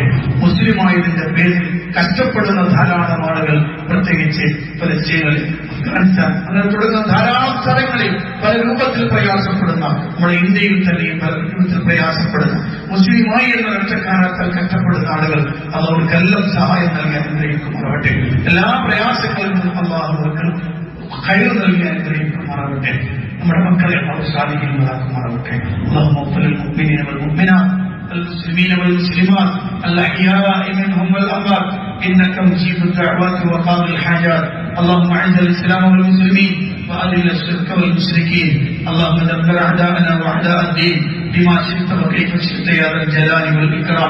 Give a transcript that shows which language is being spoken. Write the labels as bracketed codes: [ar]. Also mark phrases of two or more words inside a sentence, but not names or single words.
[ml] മുസ്ലിമായതിന്റെ പേരിൽ കഷ്ടപ്പെടുന്ന ധാരാളം ആളുകൾ, പ്രത്യേകിച്ച് ഫലസ്തീനിൽ, അഫ്ഗാനിസ്ഥാൻ, അങ്ങനെ തുടങ്ങുന്ന ധാരാളം സ്ഥലങ്ങളിൽ പല രൂപത്തിൽ പ്രയാസപ്പെടുന്ന, നമ്മുടെ ഇന്ത്യയിൽ തന്നെയും പല രൂപത്തിൽ പ്രയാസപ്പെടുന്ന, മുസ്ലിമായി എന്ന രക്ഷക്കാരാത്താൽ കഷ്ടപ്പെടുന്ന ആളുകൾ അള്ളാഹുക്കെല്ലാം സഹായം നൽകി അനുഗ്രഹിക്കുമാറാവട്ടെ. എല്ലാ പ്രയാസങ്ങളിൽ നിന്നും അള്ളാഹുക്ക് ഖൈർ നൽകി അനുഗ്രഹിക്കുമാറാവട്ടെ. നമ്മുടെ മക്കളെ അള്ളാഹു സാധിക്കുന്നതാക്കുമാറാവട്ടെ. [ar] അല്ലാഹുമ്മ اغفر للمؤمنين والمؤمنات المسلمين والمسلمات الأحياء منهم والأموات إنك مجيب الدعوات وقاضي الحاجات. اللهم أعز الإسلام والمسلمين وأذل الشرك والمشركين. اللهم دمر أعداءنا وأعداء الدين بما شئت وكيف شئت يا ذا الجلال والإكرام.